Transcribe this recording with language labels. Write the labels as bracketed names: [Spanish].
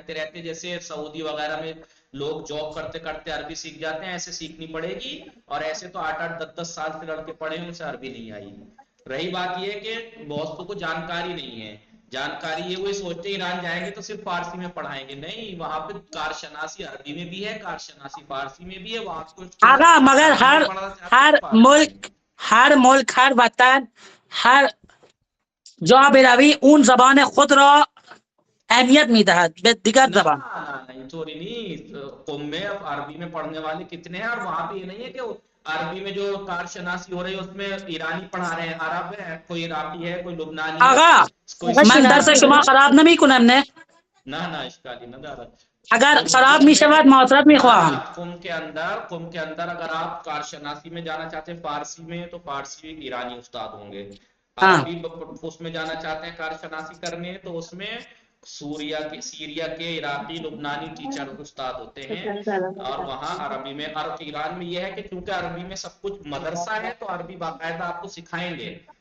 [Urdu] رہتے رہتے جیسے سعودی وغیرہ میں لوگ جاب کرتے کرتے عربی سیکھ جاتے ہیں، ایسے سیکھنی پڑے گی. اور ایسے تو 8-8 10 سال سے لڑکے پڑھے ہیں ان سے عربی نہیں آئی. رہی بات یہ کہ بہت کو جانکاری نہیں ہے. جانکاری یہ وہی سوچتے ایران جائیں گے تو صرف فارسی میں پڑھائیں گے. نہیں، وہاں پہ کارشناسی عربی میں بھی ہے، کارشناسی فارسی میں بھی ہے. وہاں کو [Persian] آقا مگر ہر ملک ہر وطن ہر جا بروی اون زبان خود را اہمیت میدهد به دیگر زبان. [Urdu] اینطوری نہیں. قم میں اب عربی میں پڑھنے والے کتنے ہیں، اور وہاں پہ یہ نہیں ہے کہ عربی میں جو کارشناسی ہو رہی ہے اس میں ایرانی پڑھا رہے ہیں، عرب ہے، کوئی عراقی ہے، کوئی لبنانی ہے. [Persian] آقا من درس شما خراب نمی کنم نه؟ نه اشکالی ندارد. اگر خراب می شود معذرت می خواهم. [Urdu] قم کے اندر اگر آپ کارشناسی میں جانا چاہتے ہیں فارسی میں، تو فارسی ایرانی استاد ہوں گے. عربی اس میں جانا چاہتے ہیں کارشناسی کرنے تو اس میں سیریا کے عراقی لبنانی ٹیچر استاد ہوتے ہیں. اور وہاں عربی میں، اور ایران میں یہ ہے کہ کیونکہ عربی میں سب کچھ مدرسہ ہے تو عربی باقاعدہ آپ کو سکھائیں گے.